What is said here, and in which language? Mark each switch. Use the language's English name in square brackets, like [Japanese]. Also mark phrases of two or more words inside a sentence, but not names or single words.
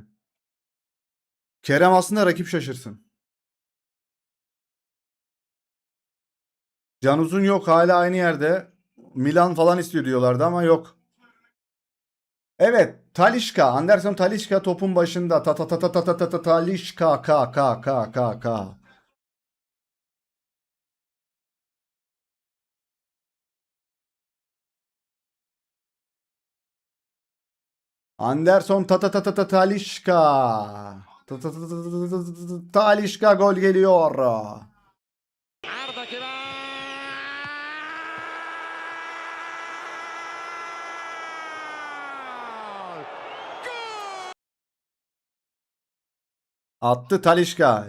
[Turkish] Kerem aslında rakip şaşırsın. Can Uzun yok hala aynı yerde. Milan falan istiyor diyorlardı ama yok. Evet Talisca. Anderson Talisca topun başında. Ta ta ta ta ta ta ta ta Talisca ka ka ka ka ka. Anderson ta ta ta ta ta Talisca. Ta ta ta ta ta ta ta ta Talisca gol geliyor. Arda que va. Attı Talisca.